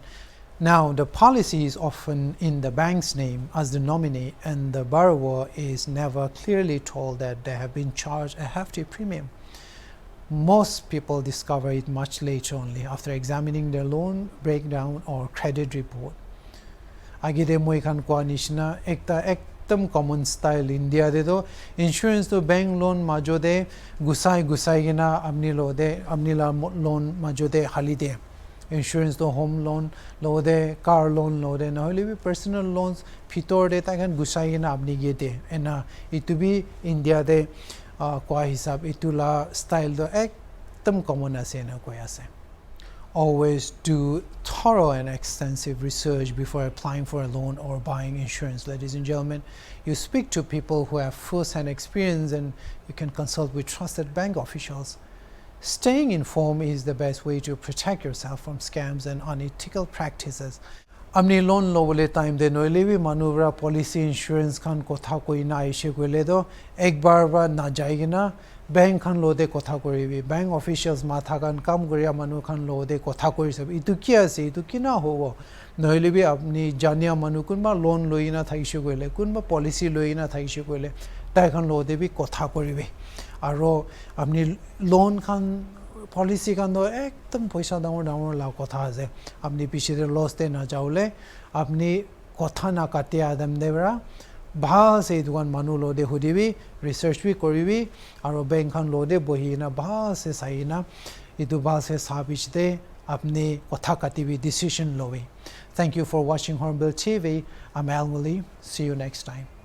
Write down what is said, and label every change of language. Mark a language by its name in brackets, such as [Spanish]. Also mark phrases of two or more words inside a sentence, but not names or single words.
[English] Now, the policy is often in the bank's name as the nominee, and the borrower is never clearly told that they have been charged a hefty premium. Most people discover it much later only, after examining their loan breakdown or credit report. [Naga Pidgin] Agide moi khan kwa nishna ekdam [English] common style [Naga Pidgin] India de do insurance to [English] bank loan [Naga Pidgin] majode gusai gina amni la loan majode halide, insurance to [English] home loan [Naga Pidgin] lode, [English] car loan [Naga Pidgin] lode, na hole [English] personal loans [Naga Pidgin] phitor de ta khan gusai gina apni ge de, ena itu bi India de kwa hisab itula style do ekdam common ase na koi ase. [English] Always do thorough and extensive research before applying for a loan or buying insurance, ladies and gentlemen. You speak to people who have first-hand experience, and you can consult with trusted bank officials. Staying informed is the best way to protect yourself from scams and unethical practices. [Naga Pidgin] Amni loan lobole time de noilevi manuvra [English] policy insurance [Naga Pidgin] khan kotha koi na aise koile do ekbar ba na jaigina bank khan lode kotha koribi, [English] bank officials [Naga Pidgin] matha kan kam koria manu khan lode kotha kori sab itu ki ase itu kina hobo noilevi apni jania manu kunba loan loina thaise koile kunba policy loina thaise koile tai khan lode bi kotha koribi aro apni loan khan policy kan do ekdam paisa damor la kotha ase apni pichhe loss de na jaule apni kotha na kate adam debra bhal se dukan manu lode hudibi research bi koribi aro bank khan lode bohina bhal se saina itu bhal se sabich de apni kotha katibi decision lowi. [English] Thank you for watching Hornbill TV. I'm Al Muli. See you next time.